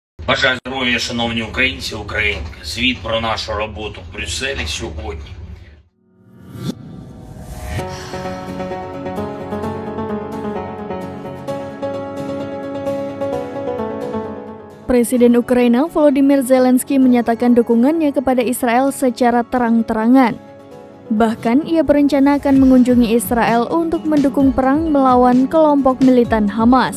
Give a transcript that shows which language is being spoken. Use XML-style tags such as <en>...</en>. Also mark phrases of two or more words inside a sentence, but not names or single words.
<uk>Бажаю здоров'я, шановні українці, українки. Звіт про нашу роботу в Брюсселі сьогодні.</uk> <id>Presiden Ukraina Volodymyr Zelensky menyatakan dukungannya kepada Israel secara terang-terangan. Bahkan ia berencana akan mengunjungi Israel untuk mendukung perang melawan kelompok militan Hamas.</id>